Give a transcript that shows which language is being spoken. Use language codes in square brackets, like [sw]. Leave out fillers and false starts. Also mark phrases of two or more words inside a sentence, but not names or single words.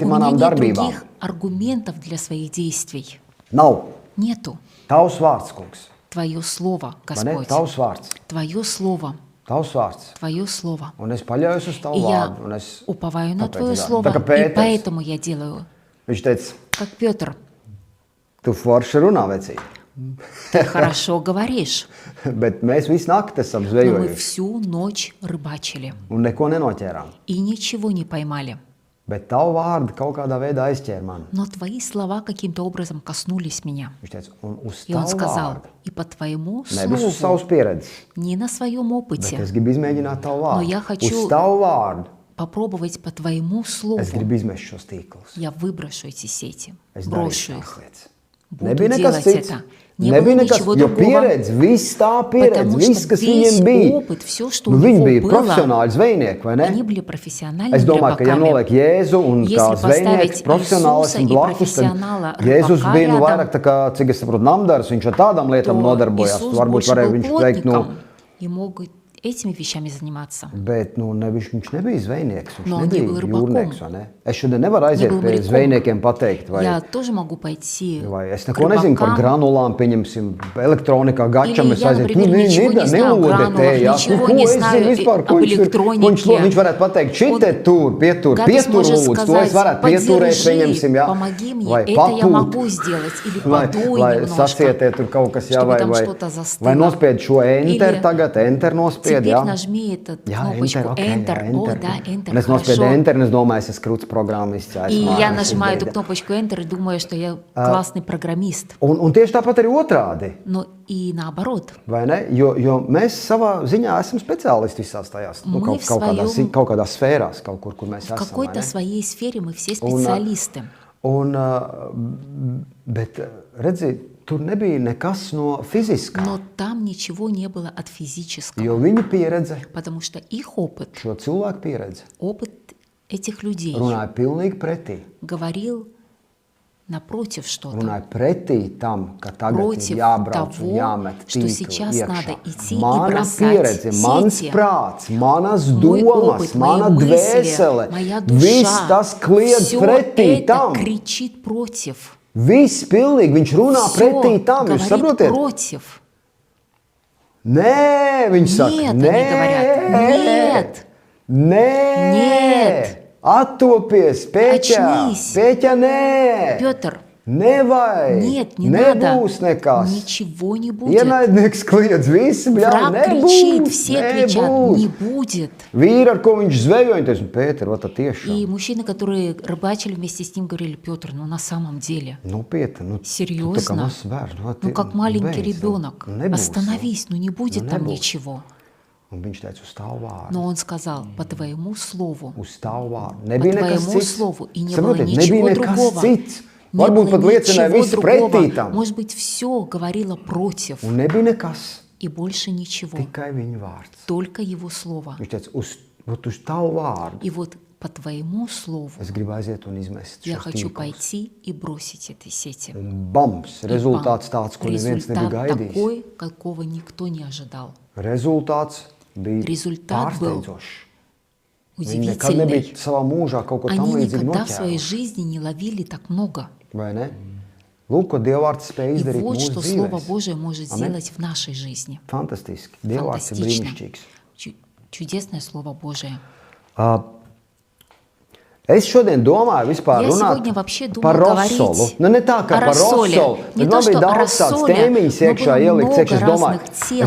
[ru] У меня [lv] manām [ru] нет [lv] darbībām. [ru] других аргументов для своих действий. [lv] Nav. [ru] Нету. [lv] Tavs vārds, kungs. [ru] Твое Слово, [lv] Vai ne? [ru] Господь. [lv] Tavs vārds. [ru] Твое Слово. [lv] Tavs vārds. [ru] Твое Слово. [lv] Un es paļaujos uz [ru] И [lv] tavu [ru] я [lv] vārdu. Un es [ru] уповаю на [lv] tāpēc [ru] Твое [lv] daru. [ru] Слово, [lv] Tā kā [ru] и [lv] Pēters, [ru] поэтому я делаю, [lv] viņš teica, [ru] как Петр. [lv] tu forši runā, vecīt. [ru] Ты хорошо говоришь, [lv] Bet mēs visu nakti esam [ru] но мы [lv] zvejojuši [ru] всю ночь рыбачили [lv] un neko nenoķērām. [ru] и ничего не поймали. [lv] Bet tavu vārdu kaut kādā veidā aizķēra mani. [ru] Но Твои слова каким-то образом коснулись меня. [lv] Viņš teica, un uz [ru] И он [lv] tavu [ru] сказал, [lv] vārdu. [ru] и по Твоему [lv] Nevis uz [ru] Слову, [lv] savas pieredzes. [ru] не на своем [lv] Bet [ru] опыте, [lv] es gribu izmēģināt tavu [ru] Но [lv] vārdu. [ru] я хочу- [lv] Uz tavu vārdu [ru] попробовать по Твоему Слову. [lv] es gribu izmest šos tīklus. [ru] Я выброшу эти сети, [lv] Es [ru] брошу [lv] darīšu [ru] их. [lv] tās lietas. [ru] Буду [lv] Nebija nekas [ru] делать [lv] cits. [ru] это. Не [lv] Nebija [ru] было [lv] nekas, [ru] ничего [lv] jo [ru] другого. [lv] pieredze, viss tā pieredze, [ru] Потому [lv] viss, [ru] что [lv] kas [ru] весь [lv] viņiem bija. [ru] опыт, все, что [lv] Nu, [ru] у [lv] viņi [ru] него [lv] bija [ru] было, [lv] profesionāli zvejnieki, vai ne? [ru] они были [lv] Es [ru] профессиональными [lv] domāju, ka ja [ru] рыбаками. [lv] noliek Jēzu un [ru] Если [lv] kā zvejnieks, [ru] поставить [lv] profesionālis [ru] Иисуса [lv] un [ru] и [lv] blakus, tad [ru] профессионала [lv] Jēzus [ru] рыбака [lv] bija nu, [ru] рядом, [lv] vairāk tā kā, cik es saprotu, namdars, viņš ar tādām lietām [ru] то [lv] nodarbojās. [ru] Иисус [lv] Varbūt [ru] больше [lv] varēja [ru] был [lv] viņš veikt, nu, [ru] плотником и мог этими вещами заниматься. [lv] bet nu, viņš nebija zvejnieks, viņš [ru] Но он не [lv] nebija был рыбаком. jūrnieks, vai ne? Es šodien nevaru aiziet [ru] был [lv] pie [ru] моряком. [lv] zvejniekiem pateikt, vai, [ru] Я тоже могу пойти [lv] vai es [ru] к [lv] neko nezinu par [ru] рыбакам. [lv] granulām, pieņemsim, elektronikā gačam, [ru] Или [lv] es [ru] я, [lv] aizietu, [ru] например, ничего не знаю о гранулах, ничего не знаю об электронике. [lv] Viņš varētu pateikt, šitie tur, pietur [ru] Гадос может [lv] lūdzu, to es varētu [ru] сказать, [lv] pieturēt, [ru] поддержи, [lv] pieņemsim, jā, [ru] помоги мне, [lv] vai [ru] это я [lv] papūt. [ru] могу сделать, или подуй [lv] Lai [ru] немножко. [lv] sacietiet tur kaut kas, jā, [ru] чтобы [lv] vai, [ru] там [lv] vai, [ru] что-то застыло. [lv] vai nospied šo enter [ru] Или [lv] tagad, enter nospied, [ru] Теперь [lv] jā. [ru] нажми эту [lv] Jā, [ru] кнопочку [en] enter, okay, [ru] Enter. [lv] jā, [ru] О, [lv] enter. [ru] да, Enter, [lv] Un es nospiedu [ru] хорошо. [lv] enter, un es domāju, es esmu krūts programmists, jā, [ru] И [lv] esmu [ru] я [lv] ārā, [ru] нажимаю [lv] es [ru] эту [lv] esmu [ru] кнопочку Enter и думаю, что я классный программист. [lv] un tieši tāpat arī otrādi, [ru] Но и наоборот. [lv] vai ne? Jo mēs savā ziņā esam speciālisti visās tajās, nu, [ru] Мы [lv] kaut kādās sfērās, kaut kur mēs [ru] В [lv] esam, vai [ru] какой-то [lv] ne? [ru] своей сфере мы все специалисты. [lv] Bet, redzi, tur nebija nekas no fiziskā, [ru] Но там ничего не было от физического. [lv] jo viņa pieredze, [ru] Потому что их опыт, [lv] šo cilvēku pieredze, [ru] опыт этих людей [lv] runāja pilnīgi pretī. [ru] говорил напротив что-то. [lv] Runāja pretī tam, ka tagad [ru] Против [lv] ir jābrauc [ru] того, [lv] un jāmet [ru] что [lv] tīklu [ru] сейчас [lv] iekšā. [ru] надо идти и [lv] Mana [ru] бросать [lv] pieredze, mans [ru] сети. [lv] prāts, manas [ru] Мой [lv] domas, [ru] опыт, [lv] mana [ru] мои мысли, [lv] dvēsele, [ru] моя [lv] viss [ru] душа, [lv] tas kliedz [ru] все [lv] pretī [ru] это [lv] tam. [ru] кричит против. [lv] Viss pilnīgi, viņš runā [ru] Всё [lv] pretī tam, jūs [ru] говорит [lv] saprotiet? [ru] против. [lv] Nē, viņš saka, [ru] Нет, они [lv] nē, [ru] говорят, [lv] nē, [ru] Нет. [lv] attopies, Pēķa, [ru] Очнись. [lv] Pēķa, nē. [ru] Петр, [lv] Nevajag. [ru] Нет, не надо. [lv] Nebūs nekas. [ru] Ничего не будет. [lv] Ienaidnieks kliedz, visi bļauj, [ru] Враг кричит, [lv] nebūs, [ru] все кричат, [lv] nebūs. [ru] не будет. [lv] Vīri, ar ko viņš zvejo, viņi teica, Pēter, [ru] вот это И [lv] tiešām. [ru] мужчины, которые рыбачили вместе с ним, говорили: Петр, ну на самом деле, [lv] Nu, Pēter, nu, tu tā kā [ru] серьезно? [lv] mazs bērns, nu, [ru] Ну как маленький [lv] beidz, [ru] ребенок. [lv] nu, nebūs, [ru] Остановись, ну не будет Ну, там [lv] nebūs. [ru] ничего. [lv] Un viņš teica, uz tavu vārdu. [ru] Но он сказал: по твоему слову. [lv] Uz tavu vārdu. [ru] По [lv] Nebija nekas [ru] твоему [lv] cits. [ru] слову. И не было [lv] Saprotiet, [ru] ничего [lv] nebija nekas [ru] другого. [lv] cits. [ru] Не [lv] Varbūt [ru] было [lv] pat liecināja [ru] ничего [lv] visu pretī [ru] другого. [lv] tam. [ru] Может быть, все говорило против. [lv] Un nebija nekas, [ru] И больше ничего. [lv] tikai viņa vārds. [ru] Только его слово. [lv] Viņš teica, uz tavu vārdu. [ru] И вот по твоему слову [lv] Es gribu aiziet un izmest [ru] я [lv] šos [ru] хочу [lv] tīklus. [ru] пойти и бросить этой сети. [lv] Un bams, rezultāts tāds, ko neviens nebija [ru] Результат [lv] gaidījis. [ru] такой, какого никто не ожидал. [lv] Rezultāts bija [ru] Rezultat был [lv] pārsteidzošs. Viņi nekad [ru] Удивительный. [lv] nebija savā mūžā kaut ko tam [ru] Они [lv] līdzīgu [ru] никогда в своей [lv] noķēruši. [ru] жизни не ловили так много. [lv] Vai ne? Lūk, ko Dievvvārds spēj [ru] И [lv] izdarīt [ru] вот что [lv] mūsu [ru] Слово [lv] dzīvēs. [ru] Божие может Аминь. сделать в нашей жизни. [lv] Fantastiski. Dievvvārds ir [ru] Фантастично. [lv] brīnišķīgs. [ru] Чудесное Слово Божие. [lv] Es šodien domāju vispār [ru] Я [lv] runāt [ru] сегодня вообще думаю [lv] par [ru] говорить [lv] Rosolu. Nu, ne tā kā [ru] о [lv] par [ru] рассоле. [lv] Rosolu. [ru] Не [lv] Bet [ru] то, [lv] man bija [ru] что о [lv] daudz tādas [ru] рассоле, [lv] tēmiņas [ru] но [lv] iekšā [ru] было [lv] ielikt. [ru] много [lv] Es domāju, [ru] разных тем